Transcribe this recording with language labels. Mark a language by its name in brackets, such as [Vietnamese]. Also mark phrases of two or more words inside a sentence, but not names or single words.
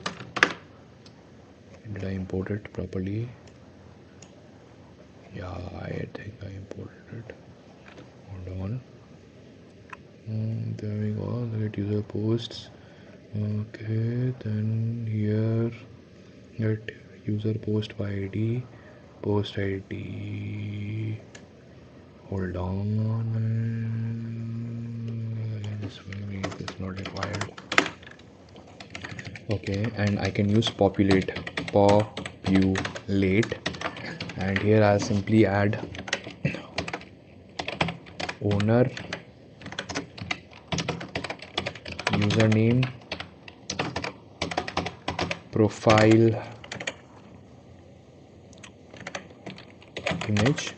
[English] Did I import it properly? Yeah, I think I imported it. Hold on. There we go. Get user posts. Okay, then here get user post by id, post id. Hold on. This is not required. Okay, and I can use populate, and here I'll simply add owner, username, profile image.